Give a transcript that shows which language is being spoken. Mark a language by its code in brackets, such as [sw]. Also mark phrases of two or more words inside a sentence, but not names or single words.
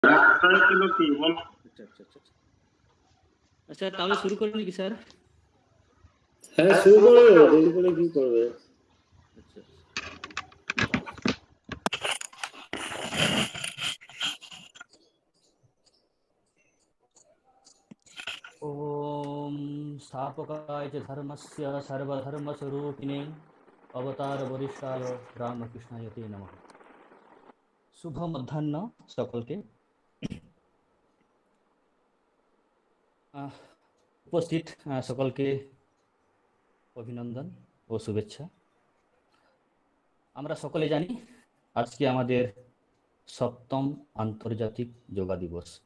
[bn] আচ্ছা আচ্ছা আচ্ছা আচ্ছা, তাহলে শুরু করি নাকি স্যার? হ্যাঁ, শুরু করে দেরি করে কি করবে? আচ্ছা। [sa] ओम स्थापकाय च धर्मस्य सर्वधर्मस्वरूपिणे अवतार वरिष्ठाय रामकृष्णाय ते नमः। [bn] শুভ মধ্যাহ্ন সকলকে। উপস্থিত সকলকে অভিনন্দন ও শুভেচ্ছা। আমরা সকলে জানি আজকে আমাদের ৭ম আন্তর্জাতিক যোগা দিবস।